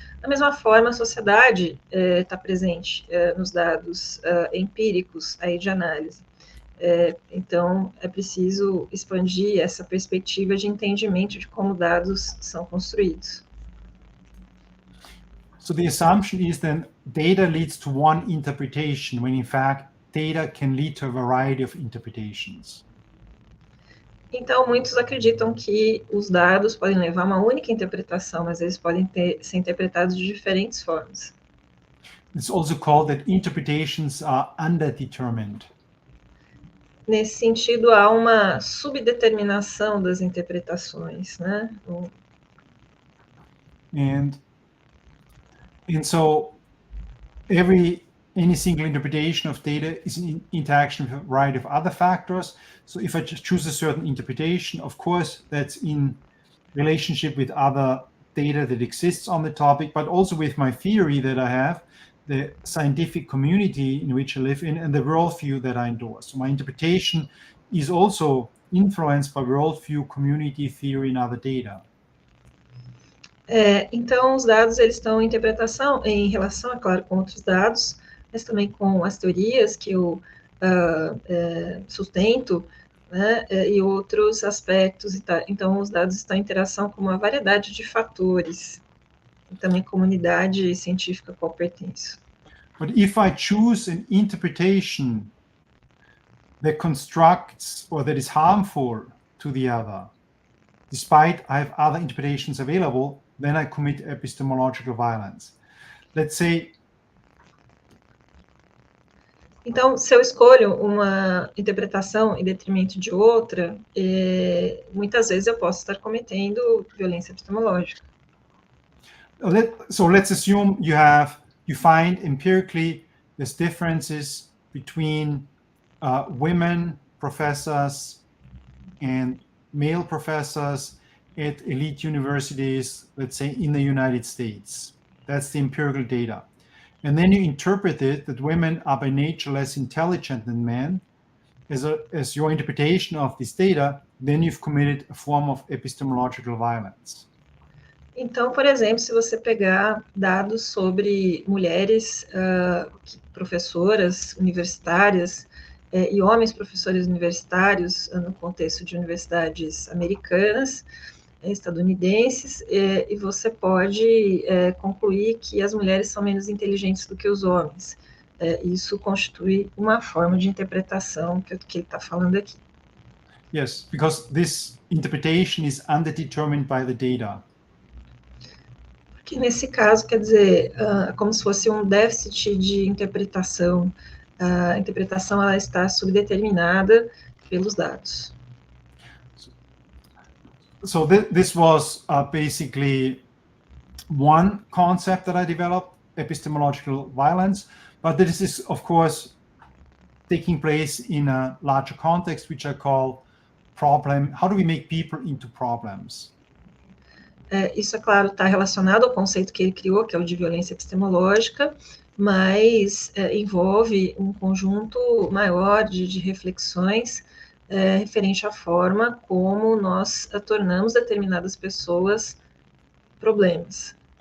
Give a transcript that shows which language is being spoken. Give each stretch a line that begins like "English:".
Portuguese: Da mesma forma, a sociedade está presente nos dados empíricos aí de análise. Então, é preciso expandir essa perspectiva de entendimento de como dados são construídos.
English: So the assumption is that data leads to one interpretation, when in fact data can lead to a variety of interpretations.
Portuguese: Então, muitos acreditam que os dados podem levar a uma única interpretação, mas eles podem ser interpretados de diferentes formas.
English: It's also called that interpretations are underdetermined.
Portuguese: nesse sentido, há uma subdeterminação das interpretações, né?
English: And so any single interpretation of data is in interaction with a variety of other factors. So if I just choose a certain interpretation, of course, that's in relationship with other data that exists on the topic, but also with my theory that I have, the scientific community in which I live in, and the worldview that I endorse. So my interpretation is also influenced by worldview, community, theory, and other data.
Portuguese: Então, os dados, eles estão em interpretação em relação, é claro, com outros dados, mas também com as teorias que eu sustento, né, e outros aspectos. Então, os dados estão em interação com uma variedade de fatores, e também comunidade científica a qual pertenço.
English: But if I choose an interpretation that constructs or that is harmful to the other, despite I have other interpretations available, then I commit epistemological violence. Let's say.
Portuguese: Então, se eu escolho uma interpretação em detrimento de outra, muitas vezes eu posso estar cometendo violência epistemológica.
English: So let's assume you find empirically there's differences between women professors and male professors at elite universities, let's say in the United States. That's the empirical data. And then you interpret it that women are by nature less intelligent than men. As your interpretation of this data, then you've committed a form of epistemological violence.
Portuguese: Então, por exemplo, se você pegar dados sobre mulheres professoras universitárias e homens professores universitários no contexto de universidades americanas, estadunidenses, e você pode concluir que as mulheres são menos inteligentes do que os homens. Isso constitui uma forma de interpretação que ele está falando aqui.
English: Yes, because this interpretation is underdetermined by the data.
Portuguese: Porque nesse caso, quer dizer, como se fosse um déficit de interpretação. A interpretação ela está subdeterminada pelos dados.
English: So this was basically one concept that I developed, epistemological violence, but this is, of course, taking place in a larger context, which I call problem. How do we make people into problems?
Portuguese: Isso, é claro, está relacionado ao conceito que ele criou, que é o de violência epistemológica, mas envolve um conjunto maior de reflexões referente à forma como nós tornamos determinadas pessoas problemas.